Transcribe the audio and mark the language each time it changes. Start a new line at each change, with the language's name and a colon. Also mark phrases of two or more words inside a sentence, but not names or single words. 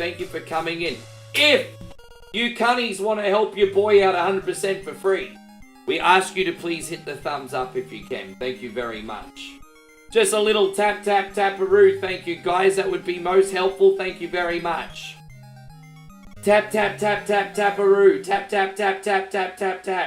English: Thank you for coming in. If you cunnies want to help your boy out 100% for free, we ask you to please hit the thumbs up if you can. Thank you very much. Just a little tap, tap, taparoo. Thank you, guys. That would be most helpful. Thank you very much. Tap, tap, tap, tap, taparoo. Tap, tap, tap, tap, tap, tap, tap.